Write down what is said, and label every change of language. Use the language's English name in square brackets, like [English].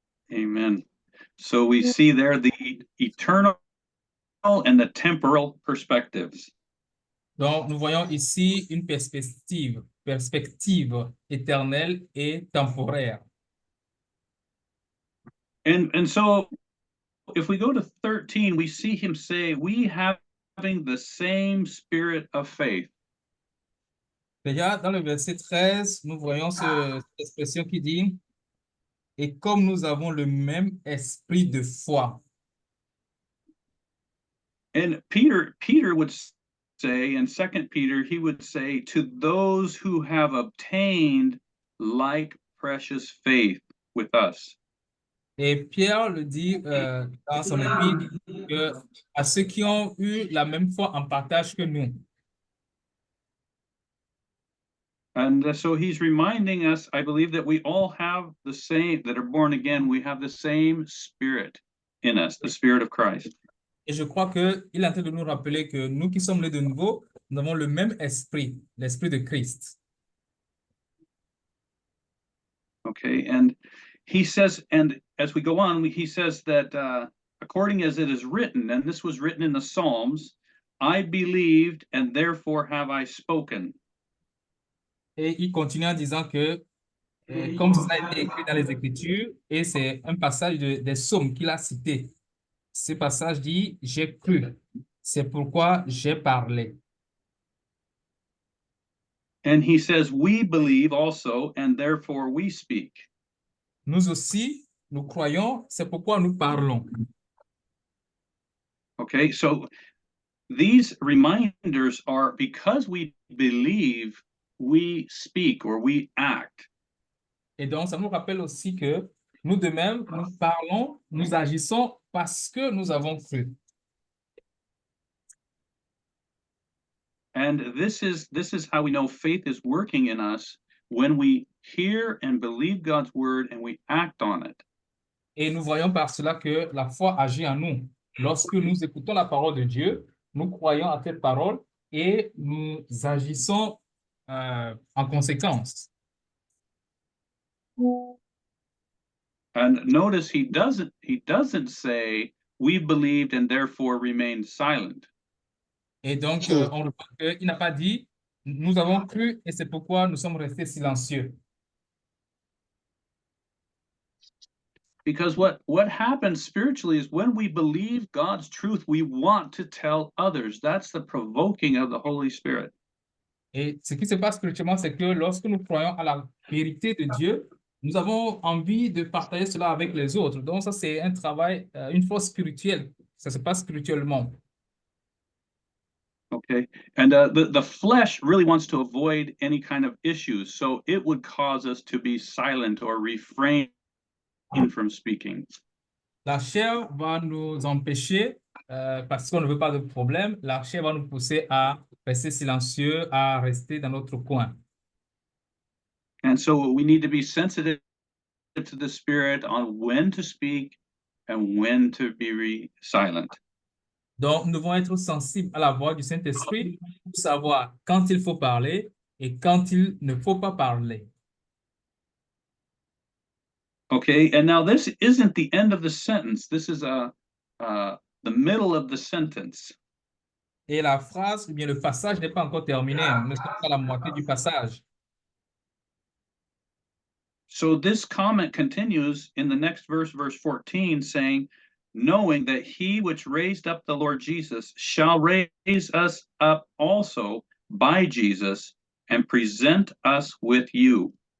[English] Amen. So we see there the eternal and the temporal perspectives. [French] Donc, nous voyons ici une perspective éternelle et temporaire. [English] And so if we go to 13, we see him say, we having the same spirit of faith. [French] Déjà, dans le verset 13, nous voyons cette expression qui dit, et comme nous avons le même esprit de foi. [English] And Peter would say in 2 Peter, he would say, to those who have obtained like precious faith with us. [French] Et Pierre le dit dans son épître que à ceux qui ont eu la même foi en partage que nous. [English] And so he's reminding us, I believe, that we all have the same, that are born again, we have the same spirit in us, the spirit of Christ. [French] Et je crois qu'il est en train de nous rappeler que nous qui sommes nés de nouveau, nous avons le même esprit, l'esprit de Christ. [English] Okay, and he says, and as we go on, he says that according as it is written, and this was written in the Psalms, I believed and therefore have I spoken. [French] Et il continue en disant que, comme ça a été écrit dans les Écritures, et c'est un passage des psaumes qu'il a cité. Ce passage dit, j'ai cru, c'est pourquoi j'ai parlé. [English] And he says, we believe also, and therefore we speak. [French] Nous aussi, nous croyons, c'est pourquoi nous parlons. [English] Okay, so these reminders are because we believe, we speak or we act. [French] Et donc, ça nous rappelle aussi que nous de même, nous parlons, nous agissons parce que nous avons cru. [English] And this is how we know faith is working in us when we hear and believe God's word and we act on it. [French] Et nous voyons par cela que la foi agit en nous. Lorsque nous écoutons la parole de Dieu, nous croyons à cette parole et nous agissons en conséquence. [English] And notice he doesn't say we believed and therefore remained silent. [French] Et donc, on remarque qu'il n'a pas dit nous avons cru et c'est pourquoi nous sommes restés silencieux. [English] Because what happens spiritually is when we believe God's truth, we want to tell others. That's the provoking of the Holy Spirit. [French] Et ce qui se passe spirituellement, c'est que lorsque nous croyons à la vérité de Dieu, nous avons envie de partager cela avec les autres. Donc ça, c'est un travail, une force spirituelle. Ça se passe spirituellement. [English] Okay, and the flesh really wants to avoid any kind of issues, so it would cause us to be silent or refrain from speaking. [French] La chair va nous empêcher, parce qu'on ne veut pas de problème, la chair va nous pousser à rester silencieux, à rester dans notre coin. [English] And so we need to be sensitive to the Spirit on when to speak and when to be silent. [French] Donc, nous devons être sensibles à la voix du Saint-Esprit pour savoir quand il faut parler et quand il ne faut pas parler. [English] Okay, and now this isn't the end of the sentence. This is the middle of the sentence. [French] Et la phrase, ou bien le passage n'est pas encore terminé. Nous ne sommes pas à la moitié du passage. [English] So this comment continues in the next verse, verse 14, saying, knowing that he which raised up the Lord Jesus shall raise us up also by Jesus and present us with you.